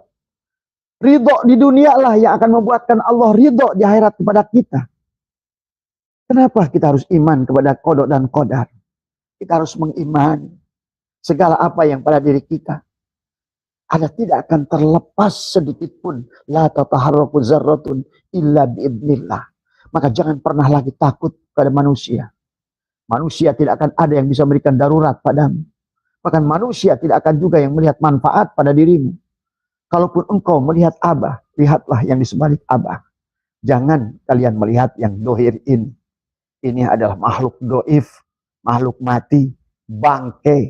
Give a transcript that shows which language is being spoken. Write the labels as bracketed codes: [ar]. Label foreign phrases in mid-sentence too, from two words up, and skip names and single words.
[id] Ridho di dunia lah yang akan membuatkan Allah ridho di akhirat kepada kita. Kenapa kita harus iman kepada qada dan qadar? Kita harus mengimani segala apa yang pada diri kita. Ada tidak akan terlepas sedikit pun. [ar] لا تتحرك ذرة إلا بإذن الله. [id] Maka jangan pernah lagi takut pada manusia. Manusia tidak akan ada yang bisa memberikan darurat padamu. Bahkan manusia tidak akan juga yang melihat manfaat pada dirimu. Kalaupun engkau melihat Abah, lihatlah yang di sebalik Abah. Jangan kalian melihat yang dohir ini. Ini adalah makhluk doif, makhluk mati, bangke.